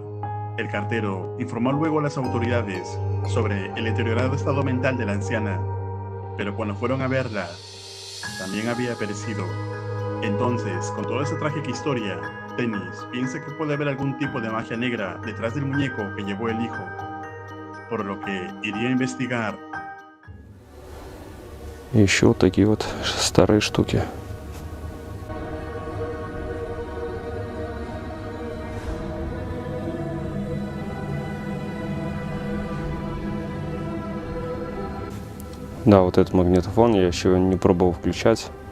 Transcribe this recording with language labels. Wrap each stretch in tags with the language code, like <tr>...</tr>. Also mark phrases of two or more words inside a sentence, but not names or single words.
<es>El cartero informó luego a las autoridades sobre el deteriorado estado mental de la anciana, pero cuando fueron a verla, también había perecido. Entonces, con toda esta trágica historia, Dennis piensa que puede haber algún tipo de magia negra detrás del muñeco que llevó el hijo, por lo que iría a investigar.</es> <ru>И еще вот такие вот старые штуки. Да, вот этот магнитофон я еще не пробовал включать.</ru>